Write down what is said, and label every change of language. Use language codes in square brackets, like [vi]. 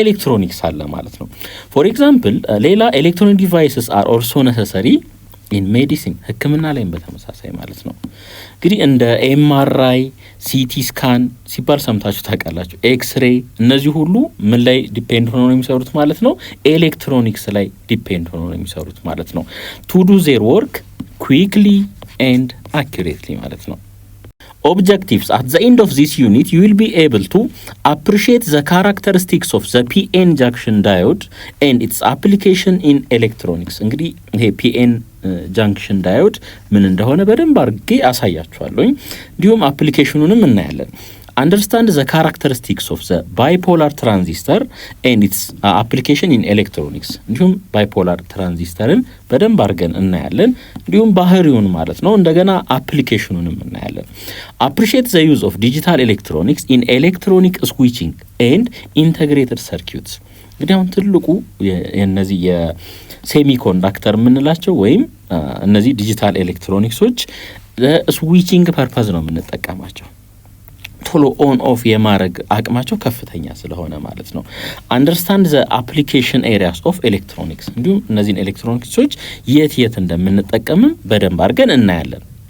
[am] ኤሌክትሮኒክስ አለ ማለት ነው። [en] ፎር ኤግዛምፕል [am] ሌላ ኤሌክትሮኒክ [en] ዲቫይስስ አር ኦልሶ ነሰሰሪ ኢን ሜዲሲን፣ [am] ህክምና ላይም በተመሳሳይ ማለት ነው። እንግዲህ እንደ ኤምአርአይ፣ ሲቲ ስካን ሲባል ሰምታችሁ ታውቃላችሁ፣ ኤክስሬ። እነዚህ ሁሉ ምን ላይ ዲፔንድ ሆኖ ነው የሚሰሩት ማለት ነው? ኤሌክትሮኒክስ ላይ ዲፔንድ ሆኖ ነው የሚሰሩት ማለት ነው። [en] ቱ ዱ ዜር ወርክ ኩዊክሊ ኤንድ አኩሬትሊ [am] ማለት ነው። Objectives. [en] At the end of this unit, you will be able to appreciate the characteristics of the PN junction diode and its application in electronics. [am] እንግዲህ ይሄ PN junction diode ምን እንደሆነ በደንብ አድርጌ አሳያችኋለሁ። እንዲሁም አፕሊኬሽኑንም እናያለን። [en] Understand the characteristics of the bipolar transistor and its application in electronics. [am] እንዲሁም ባይፖላር ትራንዚስተርን በደንብ አድርገን እናያለን። እንዲሁም ባህሪውን ማለት ነው። እንደገና አፕሊኬሽኑንም እናያለን። [en] Appreciate the use of digital electronics in electronic switching and integrated circuits. [am] እንግዲህ አሁን ትልቁ የነዚህ የሴሚኮንዳክተር የምንላቸው ወይም እነዚህ ዲጂታል ኤሌክትሮኒክሶች ለስዊቺንግ ፐርፐዝ ነው የምንጠቀማቸው። ቶሎ ኦን ኦፍ የማድረግ አቅማቸው ከፍተኛ ስለሆነ ማለት ነው። [en] አንደርስታንድ ዘ አፕሊኬሽን ኤሪያስ ኦፍ ኤሌክትሮኒክስ፣ [am] እንዲሁም እነዚህን ኤሌክትሮኒክሶች የት እንደምንጠቀምም በደንብ አድርገን እናያለን።